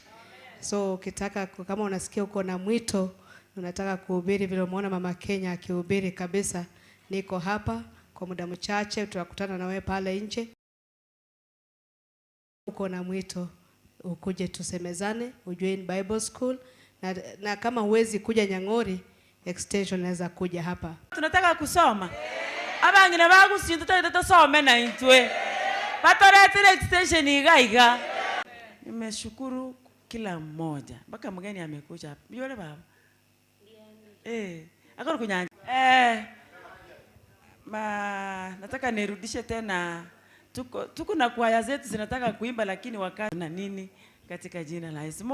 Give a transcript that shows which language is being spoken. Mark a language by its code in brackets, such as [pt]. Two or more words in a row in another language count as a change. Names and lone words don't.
[sw] So ukitaka, kama unasikia uko na mwito unataka kuhubiri vile umeona mama Kenya akihubiri kabisa, niko hapa kwa muda mchache, tutakutana na wewe pale nje. Uko na mwito ukuje tusemezane, ujoin [en] Bible School, [sw] na kama huwezi kuja Nyang'ori, extension naweza kuja hapa. Tunataka kusoma. [guz] Abangine bagusinda tutasome na intwe. Patorete extension igaiga. [sw] Nimeshukuru kila mmoja. Mpaka mgeni amekuja hapa. Yule baba. [guz] Akora kunyanja. [sw] Nataka nirudishe tena. Tuko na kwaya zetu zinataka kuimba, lakini wakati na nini katika jina la Yesu.